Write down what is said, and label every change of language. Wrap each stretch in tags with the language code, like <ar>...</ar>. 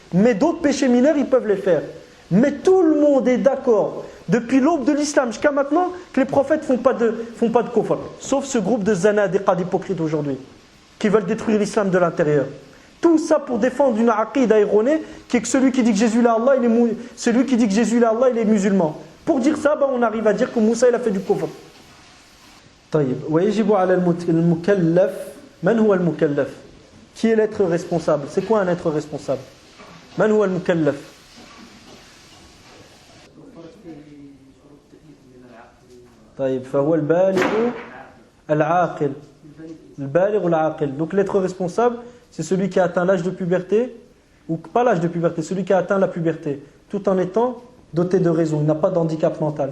<fr>Mais d'autres péchés mineurs ils peuvent les faire. Mais tout le monde est d'accord depuis l'aube de l'islam jusqu'à maintenant que les prophètes font pas de kufr. Sauf ce groupe de zanadiqa d'hypocrites aujourd'hui qui veulent détruire l'islam de l'intérieur. Tout ça pour défendre une aqida erronée qui est que celui qui dit que Jésus est Allah, celui qui dit que Jésus est Allah, il est musulman. Pour dire ça, on arrive à dire que Moussa il a fait du kufr.</fr> <ar>طيب ويجب على المكلف من هو المكلف?</ar> <fr>Qui est l'être responsable? C'est quoi un être responsable?</fr> <ar>من هو المكلف? طيب فهو البالغ العاقل. البالغ العاقل.</ar> <fr>Donc l'être responsable, c'est celui qui a atteint l'âge de puberté, ou pas l'âge de puberté, celui qui a atteint la puberté, tout en étant doté de raison, il n'a pas d'handicap mental.</fr>